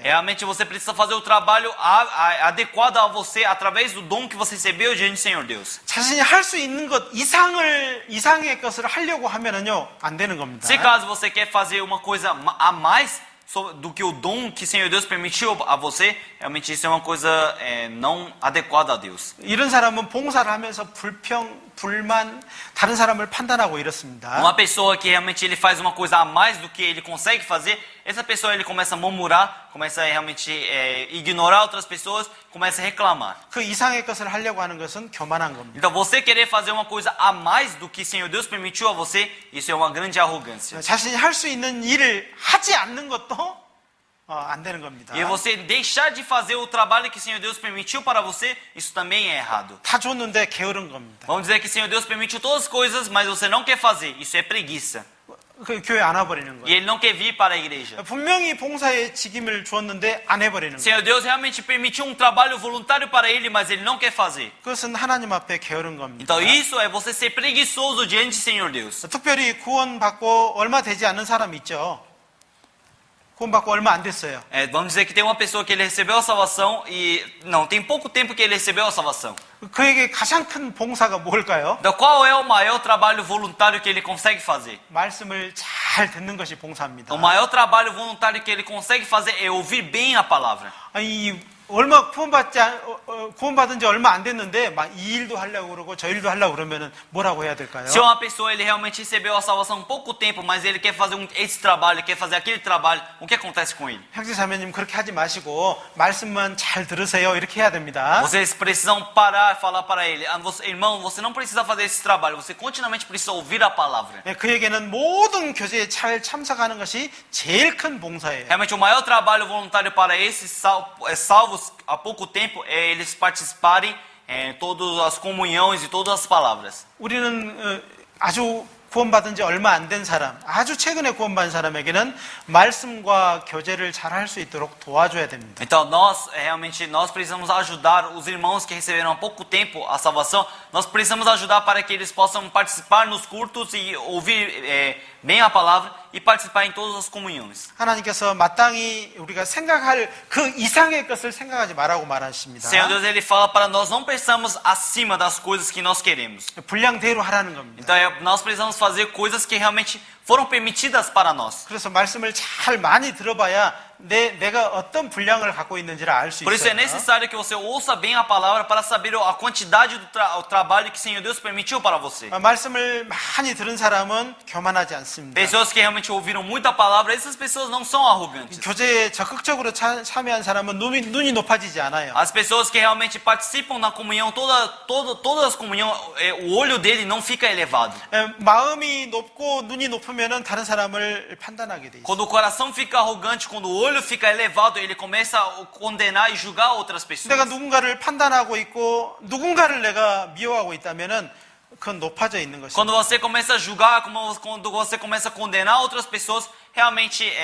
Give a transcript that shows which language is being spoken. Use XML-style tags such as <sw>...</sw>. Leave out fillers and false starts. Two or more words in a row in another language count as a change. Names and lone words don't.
<pt>Realmente você precisa fazer o trabalho adequado a você através do dom que você recebeu diante do Senhor Deus.</pt> <ko>자신이 할 수 있는 것 이상의 것을 하려고 하면은요, 안 되는 겁니다.</ko> <pt>Se caso você quer fazer uma coisa a mais do que o dom que o Senhor Deus permitiu a você, realmente isso é uma coisa não adequada a Deus.</pt> <ko>이런 사람은 봉사를 하면서 불만, 다른 사람을 판단하고 이렇습니다.</ko> <pt>Uma pessoa que realmente ele faz uma coisa a mais do que ele consegue fazer, essa pessoa ele começa a murmurar, começa a realmente ignorar outras pessoas, começa a reclamar.</pt> <ko>그 이상의 것을 하려고 하는 것은 교만한 겁니다.</ko> <pt>Então você querer fazer uma coisa a mais do que o Senhor Deus permitiu a você, isso é uma grande arrogância.</pt> <ko>자신이 할 수 있는 일을 하지 않는 것도 안 되는 겁니다.</ko> <pt>E você deixar de fazer o trabalho que o Senhor Deus permitiu para você, isso também é errado.</pt> <ko>다 줬는데 게으른 겁니다.</ko> <pt>Vamos dizer que o Senhor Deus permitiu todas as coisas, mas você não quer fazer, isso é preguiça.</pt> <ko>그 교회 안 와버리는</ko> <pt>E</pt> <ko>거예요.</ko> <pt>ele não quer vir para a igreja.</pt> <ko>분명히 봉사의 직임을 주었는데 안 해버리는 거예요.</ko> <pt>Senhor Deus realmente permitiu um trabalho voluntário para ele, mas ele não quer fazer.</pt> <ko>그것은 하나님 앞에 게으른 겁니다.</ko> <pt>Então isso é você ser preguiçoso diante do Senhor Deus.</pt> <ko>특별히 구원받고 얼마 되지 않은 사람 있죠. 구원받고 얼마 안 됐어요.</ko> <pt>Vamos dizer que tem uma pessoa que ele recebeu a salvação e não, tem pouco tempo que ele recebeu a salvação.</pt> <ko>그에게 가장 큰 봉사가 뭘까요?</ko> <pt>Então qual é o maior trabalho voluntário que ele consegue fazer?</pt> <ko>말씀을 잘 듣는 것이 봉사입니다.</ko> <pt>O maior trabalho voluntário que ele consegue fazer é ouvir bem a palavra.</pt> <ko>아니 얼마 구원받은 지 얼마 안 됐는데 막 이 일도 하려고 그러고 저 일도 하려고 그러면은 뭐라고 해야 될까요?</ko> <pt>Se uma pessoa ele realmente recebeu a salvação há pouco tempo, mas ele quer fazer esse trabalho, quer fazer aquele trabalho, o que acontece com ele?</pt> <ko>형제 자매님 그렇게 하지 마시고 말씀만 잘 들으세요. 이렇게 해야 됩니다.</ko> <pt>Vocês precisam parar e falar para ele, irmão, você não precisa fazer esse trabalho, você continuamente precisa ouvir a palavra.</pt> <ko>그에게는 모든 교제에 잘 참석하는 것이 제일 큰 봉사예요.</ko> <pt>Realmente o maior trabalho voluntário para esses salvos há pouco tempo é eles participarem em todas as comunhões e todas as palavras.</pt> <ko>우리는 아주 구원받은 지 얼마 안 된 사람, 아주 최근에 구원받은 사람에게는 말씀과 교제를 잘 할 수 있도록 도와줘야 됩니다.</ko> <pt>Então nós precisamos ajudar os irmãos que receberam há pouco tempo a salvação. Nós precisamos ajudar para que eles possam participar nos cultos e ouvir bem a palavra e participar em todas as comunhões.</pt> <ko>하나님께서 마땅히 우리가 생각할 그 이상의 것을 생각하지 말라고 말하십니다.</ko> <pt>Senhor Deus, ele fala para nós não pensamos acima das coisas que nós queremos.</pt> <ko>분량대로 하라는 겁니다.</ko> <pt>Então nós precisamos fazer coisas que realmente foram permitidas para nós.</pt> <ko>그래서 말씀을 잘 많이 들어봐야 내가 어떤 분량을 갖고 있는지를 알 수</ko> <pt>Por isso é</pt> <ko>있어요.</ko> <pt>necessário que você ouça bem a palavra para saber a quantidade do trabalho que o Senhor Deus permitiu para você.</pt> <ko>말씀을 많이 들은 사람은 교만하지 않습니다.</ko> <pt>Pessoas que realmente ouviram muita palavra, essas pessoas não são arrogantes.</pt> <ko>교제에 적극적으로 참여한 사람은 눈이 높아지지 않아요.</ko> <pt>As pessoas que realmente participam na comunhão, todas as comunhões, o olho dele não fica elevado.</pt> <ko>마음이 높고 눈이 높으면은 다른 사람을 판단하게 돼 있어요.</ko> <pt>Quando o coração fica arrogante, quando o olho fica elevado, ele começa a condenar e julgar outras pessoas.</pt> <ko>내가 누군가를 판단하고 있고 누군가를 내가 미워하고 있다면은 그건 높아져 있는 것입니다.</ko> <pt>Quando você começa a julgar, quando você começa a condenar outras pessoas, realmente</pt>